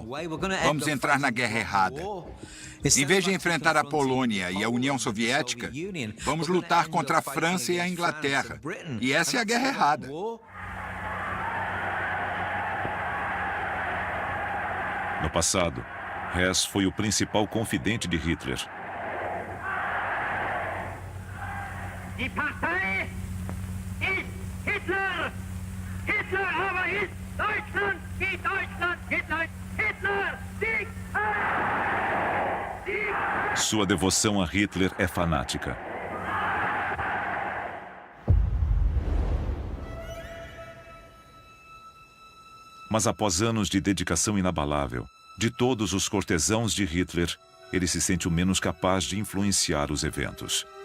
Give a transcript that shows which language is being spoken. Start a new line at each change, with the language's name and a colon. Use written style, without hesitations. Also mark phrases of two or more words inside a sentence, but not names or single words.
Portuguese: Vamos entrar na guerra errada. Em vez de enfrentar a Polônia e a União Soviética, vamos lutar contra a França e a Inglaterra. E essa é a guerra errada. No passado, Hess foi o principal confidente de Hitler.
German: Die Partei ist Hitler! Hitler aber ist Deutschland! Wie Deutschland! Hitler! Hitler! Sieg! Sieg!
Portuguese: Sua devoção a Hitler é fanática. Mas após anos de dedicação inabalável, de todos os cortesãos de Hitler, ele se sente o menos capaz de influenciar os eventos.